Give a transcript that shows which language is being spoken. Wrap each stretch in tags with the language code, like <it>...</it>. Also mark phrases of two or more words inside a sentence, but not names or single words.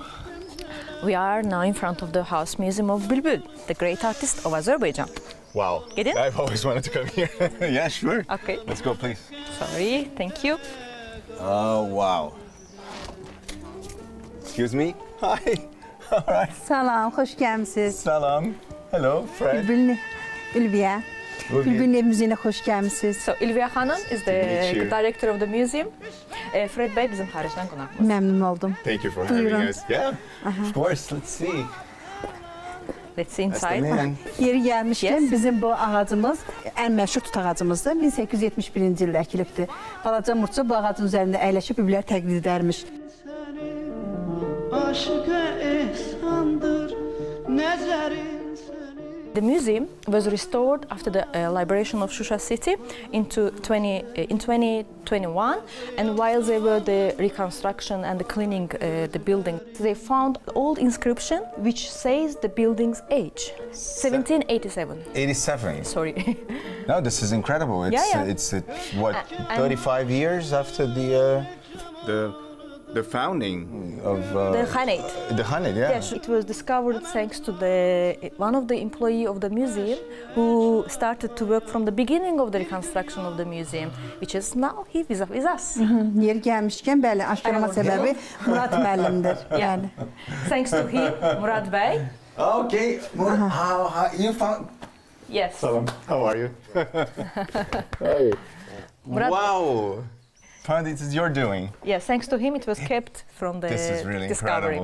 <en>We are now in front of the House Museum of Bülbül, the great artist of Azerbaijan. Wow. Get in? I've always wanted to come here. Yeah, sure. Okay. Let's go, please. Sorry, thank you. Oh, wow. Excuse me? Hi. All right.</en> <az>Salam, hoş gəlmisiniz.</az> <en>Salam. Hello, Fred. Ülviyə.</en> <az>Bülbülün evimizə xoş gəlmisiniz.</az> <en>So Ülviyə Hanım is the meet you. director of the museum.</en> <az>Fred Bey bizim xaricdən qonağımız. Məmnun oldum.</az> <en>Thank you for having</en> <az>Buyurun.</az> <en>us. Yeah, of course. Let's see. Let's see That's the inside. man.</en> <az>Yeri gəlmişkən</az> <en>Yes.</en> <az>bizim bu ağacımız ən məşhur tut ağacımızdır. 1871-ci ildə əkilibdir. Balaca murçu bu ağacın üzərində əyləşib bülbüllər təqlid edərmiş. Aşıka ehsandır nəzərin</az> <en>The museum was restored after the liberation of Shusha city in 2021, and while they were the reconstruction and the cleaning the building, they found old inscription which says the building's age, 1787. 87. Sorry. No, this is incredible. It's Yeah, yeah. it's what And- 35 years after the The founding of The Khanate. the Khanate, yeah. Yes, it was discovered thanks to one of the employee of the museum who started to work from the beginning of the reconstruction of the museum, which is now he is with us.</en> <az>Yer gəlmişkən, bəli, aşkarma səbəbi Murad müəllimdir. Yəni.</az> <en>Thanks to him, Murad Bey. Okay, how you found? Yes. Salam, how are you? Hey. Murad- Wow, this is your doing. Yes, thanks to him, it was kept from the This is really discovery.</en>